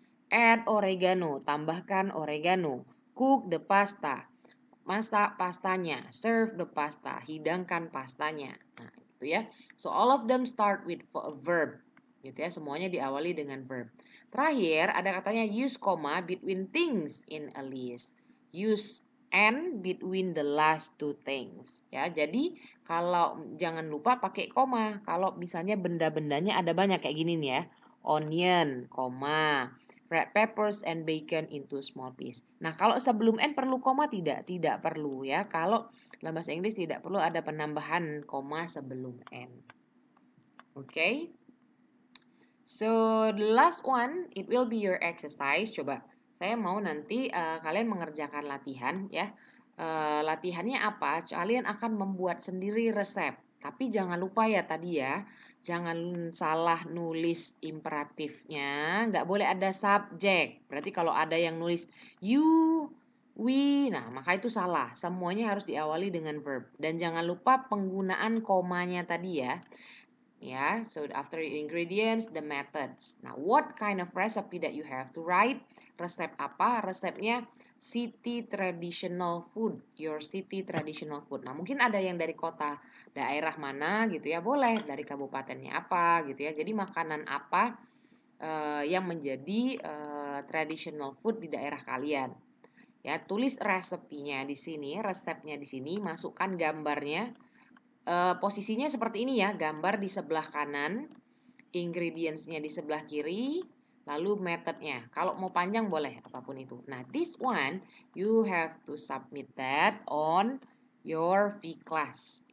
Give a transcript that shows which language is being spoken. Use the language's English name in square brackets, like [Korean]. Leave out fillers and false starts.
[English] Add oregano, [Indonesian] tambahkan oregano. [English] Cook the pasta, [Indonesian] masak pastanya. [English] Serve the pasta, [Indonesian] hidangkan pastanya. Nah, gitu ya. [English] So all of them start with a verb. [Indonesian] gitu ya. Semuanya diawali dengan verb. Terakhir ada katanya [English] use comma between things in a list. Use and between the last two things. [Indonesian] Ya, jadi kalau jangan lupa pakai koma. Kalau misalnya benda-bendanya ada banyak kayak gini nih ya. Onion, koma. [English] Red peppers and bacon into small piece. [Indonesian] Nah, kalau sebelum n perlu koma tidak? Tidak perlu ya. Kalau dalam bahasa Inggris tidak perlu ada penambahan koma sebelum n. [English] Okay? So, the last one, it will be your exercise. [Indonesian] Coba, saya mau nanti kalian mengerjakan latihan ya. Latihannya apa? Kalian akan membuat sendiri resep. Tapi jangan lupa ya tadi ya, jangan salah nulis imperatifnya. Nggak boleh ada subjek. Berarti kalau ada yang nulis you, we, nah maka itu salah. Semuanya harus diawali dengan verb. Dan jangan lupa penggunaan komanya tadi ya. [English] Yeah, so after ingredients, the methods. Now, what kind of recipe that you have to write? [Indonesian] Resep apa? Resepnya [English] city traditional food. Your city traditional food. [Indonesian] Nah, mungkin ada yang dari kota daerah mana gitu ya, boleh dari kabupatennya apa gitu ya. Jadi makanan apa yang menjadi traditional food di daerah kalian? Ya, tulis resepnya di sini, resepnya di sini, masukkan gambarnya. Posisinya seperti ini ya, gambar di sebelah kanan, ingredients-nya di sebelah kiri, lalu methodnya. Kalau mau panjang boleh, apapun itu. [English] Nah, this one, you have to submit that on your V-Class.